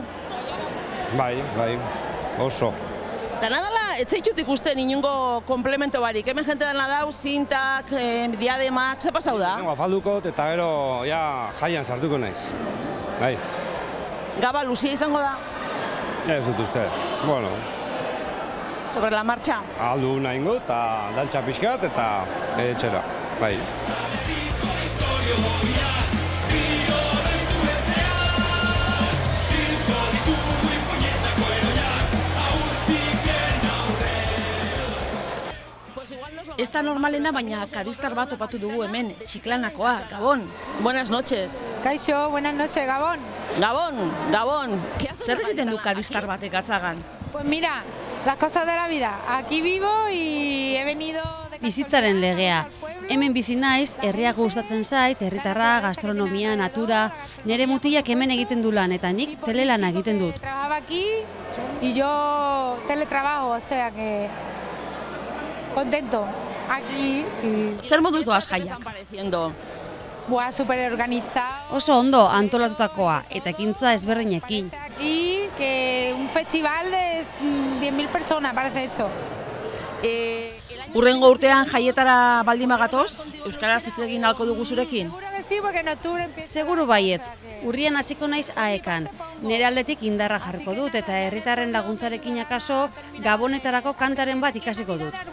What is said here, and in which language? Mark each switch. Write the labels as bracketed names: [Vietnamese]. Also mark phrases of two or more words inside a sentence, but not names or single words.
[Basque] Bai, oso. Eta nadala, ez zaitut ikusten inungo komplemento barik. Hemen jente dana dau, zintak, diademak, ze pasau da? Afaldukot eta gero jaian sartuko naiz. Bai. Gaba luzia izango da? Ez dut uste. Bueno. [Spanish] Sobre la marcha? [Basque] Aldu nahi ingo eta dantxa pixkat eta etxera. Bai. Ez da normalena, baina kadistar bat topatu dugu hemen, Txiklanakoa, Gabon. [Spanish] Buenas noches. Kaixo, buenas noches, [Basque] Gabon. Gabon. Zer egiten du kadistar batek Gatzagan? [Spanish] Pues mira, las cosas de la vida. Aquí vivo y he venido... [Basque] Bizitzaren legea. Hemen bizi naiz, herriak gustatzen zait, herritarra, gastronomia, natura, nire mutilak hemen egiten du lan eta nik telelana egiten dut. [Spanish] Trabajaba aquí y yo teletrabajo, o sea que contento. Aquí y... [Basque] Zer moduz doaz jaiak? [Spanish] Buah, super organizado. [Basque] Oso ondo antolatutakoa eta ekintza ezberdinekin. [Spanish] Aquí que un festival de 10.000 personas parece esto. [Basque] Urrengo urtean jaietara baldin bagatoz, euskaraz hitz egin ahalko dugu zurekin? Seguru baietz, urrian hasiko naiz AEkan. Nire aldetik indarra jarriko dut eta herritarren laguntzarekin akaso Gabonetarako kantaren bat ikasiko dut.